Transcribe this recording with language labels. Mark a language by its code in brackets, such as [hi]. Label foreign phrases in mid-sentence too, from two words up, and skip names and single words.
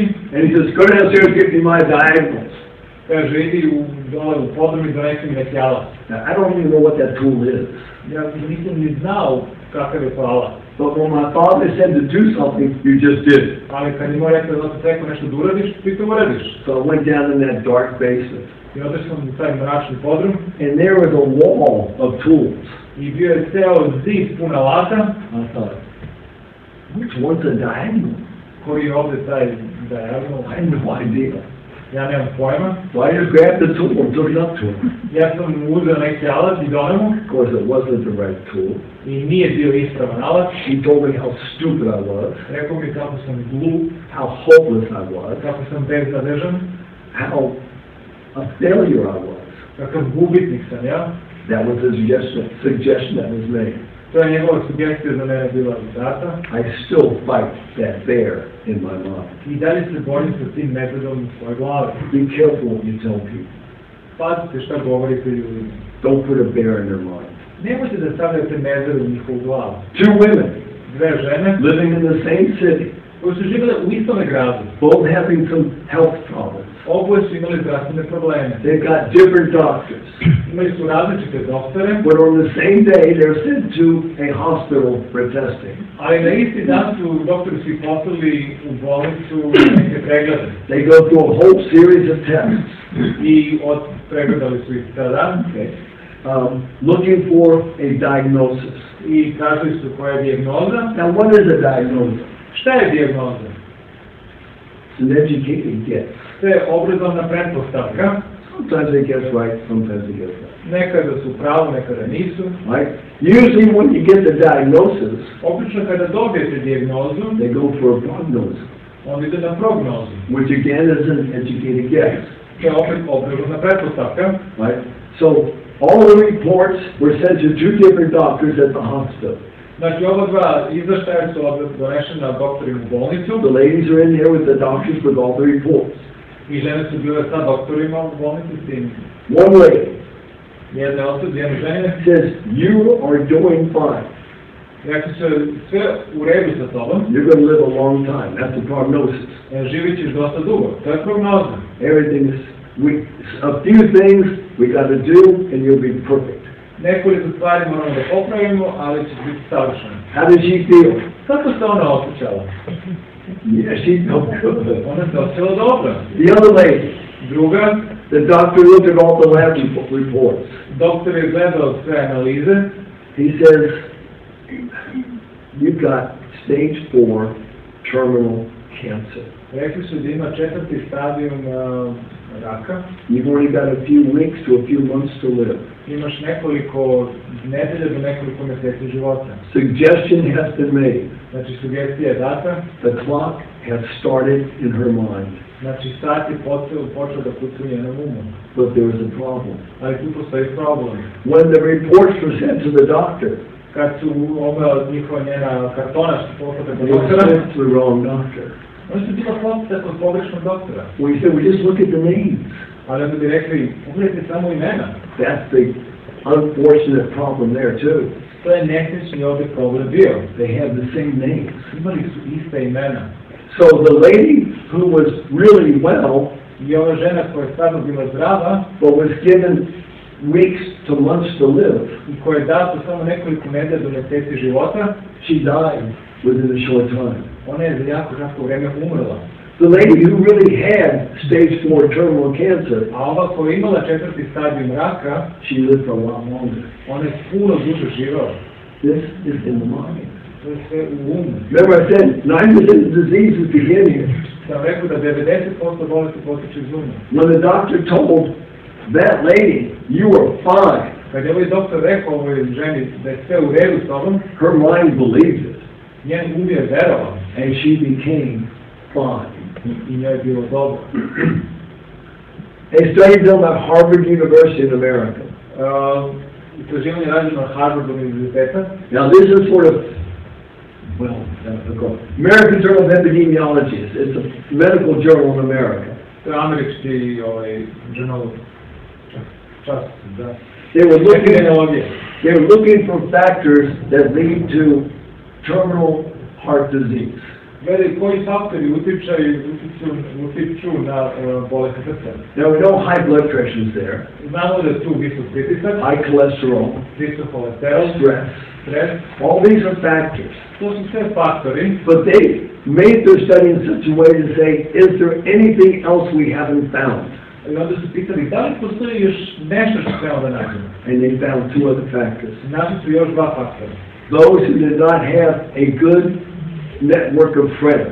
[en] and he says, go downstairs and get me my diagonals. [sr] kaže, idi dole u podrum i donesi mi neki alat. [en] Now, I don't even know what that tool is. [sr] Ja nisam ni znao kakav je to alat. [en] But when my father said to do something, you just did it. [sr] Ali kad je moj rekao da se rekao nešto da uradiš, ti to uradiš. [en] So I went down in that dark basement. [sr] I odeš sam u taj mračni podrum. [en] And there was a wall of tools. [sr] I bio je ceo zid pun alata. [en] I thought, which one's a diagonal? [sr] Koji je ovde taj diagonal? [en] I had no idea. [sr] Ja nemam pojma. [en] So I just grabbed the tool and took it up to him. [sr] Ja sam uzeo neki alat i doneo mu. [en] Of course, it wasn't the right tool. [sr] I nije bio ispravan alat. [en] He told me how stupid I was, [sr] Rekao mi kako sam glup, [en] how hopeless I was, [sr] kako sam beznadežan, [en] how a failure I was. [sr] kakav gubitnik sam ja. [en] That was the suggestion that was made. [sr] To je njegova sugestija za mene bila data. [en] I still fight that bear in my mind. [sr] I dalje se borim sa tim medvedom u svojoj glavi. [en] Be careful what you tell people. [sr] Pazite šta govorite ljudima. [en] Don't put a bear in their mind. [sr] Nemojte da stavljate medvede u njihovu glavu. [en] Two women [sr] Dve žene [en] living in the same city, [sr] koje su živjele u istome gradu. [en] both having some health problems. [sr] Oboje su imali zdravstvene probleme. [en] They've got different doctors. [sr] Imali su različite doktore, [en] But on the same day, they're sent to a hospital for testing. [sr] ali na isti dan su doktori svi poslali u bolnicu neke preglede. [en] They go through a whole series of tests. [sr] I pregledali su ih tada. [en] Okay. Looking for a diagnosis. [sr] I tražili su koja je dijagnoza. [en] Now, what is a diagnosis? [sr] Šta je dijagnoza? [en] It's an educated guess. [sr] To je obrazovna pretpostavka. [en] Sometimes they guess right, sometimes they guess wrong. [sr] Nekada su pravo, nekada nisu. [en] Right? Usually when you get the diagnosis, [sr] Obično kada dobijete dijagnozu, [en] they go for a prognosis, [sr] on ide na prognozu. [en] which again is an educated guess. [sr] To je opet obrazovna pretpostavka. [en] Right? So all the reports were sent to two different doctors at the hospital. [sr] Znači, ova dva izveštaja su donešena doktorima u bolnicu. [en] The ladies are in there with the doctors with all the reports. [sr] I žene su bile sa doktorima u bolnici s tim. [en] One lady [sr] Jedne osobe, jedne žene. [en] says, "You are doing fine. [sr] Rekli su sve u redu sa tobom. [en] You're going to live a long time." That's the prognosis. [sr] Živit ćeš dosta dugo. To je prognoza. [en] Everything is, a few things we got to do and you'll be perfect. [sr] Nekoliko stvari moramo da popravimo, ali će biti savršeno. [en] How did she feel? [sr] Kako se ona osjećala? [en] Yeah, she felt good. [sr] Ona se osjećala dobro. [en] The other lady, [sr] Druga, [en] the doctor looked at all the lab reports. [sr] doktor je gledao sve analize. [en] He says, "You've got stage 4 terminal cancer. [sr] Rekli su da ima 4. stadijum raka. [en] You've only got a few weeks to a few months to live." [sr] Imaš nekoliko nedelja do nekoliko meseci života. [en] Suggestion has been made. [sr] Znači, sugestija je data. [en] The clock has started in her mind. [sr] Znači, sat je počeo da kuca u njenom umu. [en] But there was a problem. [sr] Ali tu postoji problem. [en] When the reports were sent to the doctor, [sr] Kad su njihova njena kartona što poslata kod [en] they were [sr] doktora, [en] sent to the wrong doctor. [sr] oni su bila poslata kod pogrešnog doktora. [en] We said, "We just look at the names." [sr] Ali onda bi rekli, pogledajte samo imena. [en] That's the unfortunate problem there too. [sr] To je nesrećni ovdje problem bio. [en] They have the same names. [sr] Imali su ista imena. [en] So the lady who was really well, [sr] I ova žena koja je stvarno bila zdrava, [en] but was given weeks to months to live, [sr] i koja je dato samo nekoliko nedelja do meseci života, [en] she died within a short time. [sr] ona je za jako kratko vreme umrla. [en] The lady who really had stage 4 terminal cancer, [sr] A ova koja je imala 4. stadijum raka, [en] she lived for a lot longer. [sr] ona je puno duže živela. [en] This is in the mind. [sr] To je sve u umu. [en] Remember I said 90% of diseases begin here. [sr] Sam rekao da 90% bolesti potiče iz uma. [en] When the doctor told that lady, "You are fine," [sr] Kad je ovaj doktor rekao ovoj ženi da je sve u redu s tobom, [en] her mind believed it, [sr] njen um je verovao [en] and she became fine. [sr] i njoj je bilo dobro. [en] A study done at Harvard University in America. [sr] Istraživanje rađeno na Harvard univerziteta. [en] Now this is sort of, well, American Journal of Epidemiology. It's a medical journal in America. [sr] To je američki journal čas, da. [en] They were looking for factors that lead to terminal heart disease. [sr] Gledaj koji faktori utiču na bolest srca. [en] There were no high blood pressures there, [sr] Znamo da je tu visok pritisak, [en] high cholesterol, [sr] visok holesterol, [en] stress. [sr] stres. [en] All these are factors. [sr] To su sve faktori, [en] But they made their study in such a way to say, is there anything else we haven't found? [sr] i onda su pitali da li postoji još nešto što treba da nađemo. [en] And they found two other factors. [sr] Našli su još dva faktora. [en] Those who did not have a good network of friends.